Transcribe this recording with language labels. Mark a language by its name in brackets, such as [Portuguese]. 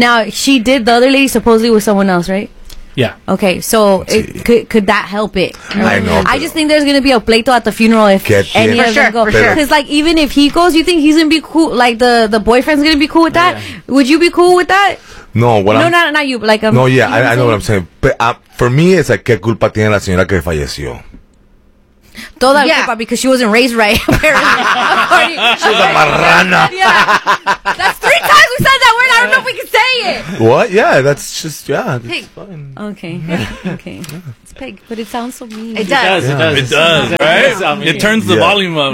[English] Now, she did, the other lady supposedly was someone else, right? Yeah. Okay, so could that help it? I know. I just think there's going to be a pleito at the funeral if any of them go. For sure. Because, like, even if he goes, you think he's going to be cool? Like, the boyfriend's going to be cool with that? Yeah. Would you be cool with that? No, not you, but like... I know what I'm saying. But for me, it's like, [Spanish] ¿qué culpa tiene la señora que falleció? Toda culpa, [English] because she wasn't raised right, apparently. She's a marrana. Yeah. That's three times we said that word. Yeah. I don't know if we can say it. What? Yeah, that's just, yeah. Pig. It's fine. Okay. It's pig, but it sounds so mean. It does. Yeah. It does, right? Yeah. It turns the volume up.